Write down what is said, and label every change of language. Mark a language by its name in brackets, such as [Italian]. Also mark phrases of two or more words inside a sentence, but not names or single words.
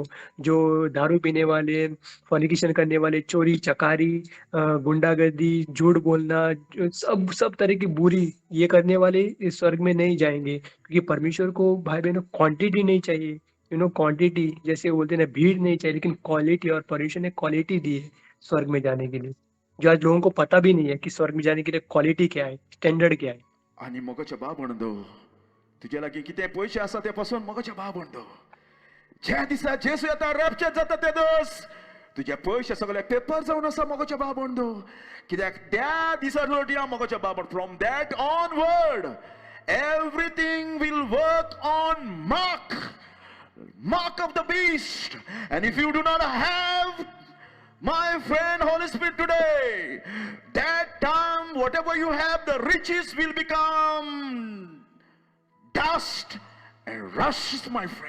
[Hindi] जो दारू पीने वाले, फॉर्निकेशन करने वाले, चोरी चकारी, गुंडागर्दी, झूठ बोलना, सब तरह की बुरी ये करने वाले इस स्वर्ग में नहीं जाएंगे. क्योंकि परमेश्वर को भाई बहनों क्वांटिटी नहीं चाहिए, क्वांटिटी, जैसे बोलते हैं ना, भीड़ नहीं चाहिए, लेकिन क्वालिटी. और परमेश्वर ने क्वालिटी दी है स्वर्ग में जाने के लिए, जो आज लोगों को पता भी नहीं है कि स्वर्ग में जाने के लिए क्वालिटी क्या है, स्टैंडर्ड क्या है. [Konkani] आणि मोगाच्या भावंडो, तुझ्या लागीं कितें पयशे आसा ते पासून मोगाच्या भावंडो, ज्या दिसा जेजू येता, रॅप्चर जाता ते दीस, तुझे पयशे सगळे पेपर जावन आसा मोगाच्या भावंडो. कित्याक त्या दिसा लोटया मोगाच्या भावंड. [English] From that onward everything will work on mark. mark of the beast. And if you do not have, my friend, Holy Spirit today, that time whatever you have, the riches will become dust and rust, my friend.